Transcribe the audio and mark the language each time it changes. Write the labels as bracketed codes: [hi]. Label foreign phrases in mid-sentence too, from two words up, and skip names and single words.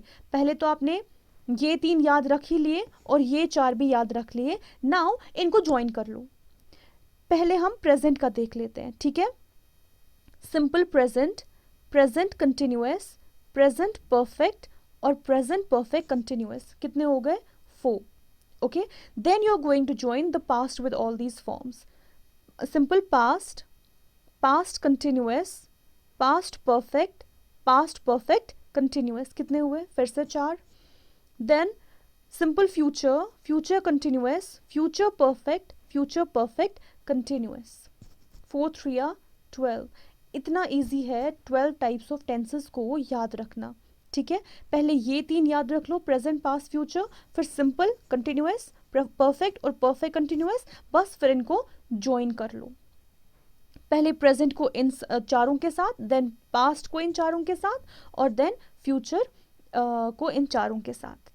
[hi] पहले तो आपने ये 3 याद रख ही लिए और ये 4 भी याद रख लिए। नाउ इनको ज्वाइन कर लो। पहले हम प्रेजेंट का देख लेते हैं। ठीक है, [en] simple present, present continuous, present perfect और present perfect continuous। [hi] कितने हो गए? 4। [en] OK, then you are going to join the past with all these forms. simple past, past continuous, past perfect, past perfect continuous. [hi] कितने हुए? फिर से 4। [en] Then simple future, future continuous, future perfect, future perfect continuous. 4 3 12। [hi] इतना इजी है [en] 12 types of tenses [hi] को याद रखना। ठीक है, पहले ये 3 याद रख लो, [en] present, past, future, [hi] फिर [en] simple, continuous, perfect और perfect continuous, [hi] बस फिर इनको ज्वाइन कर लो। पहले प्रेजेंट को इन 4 के साथ, देन पास्ट को इन 4 के साथ, और देन फ्यूचर को इन 4 के साथ।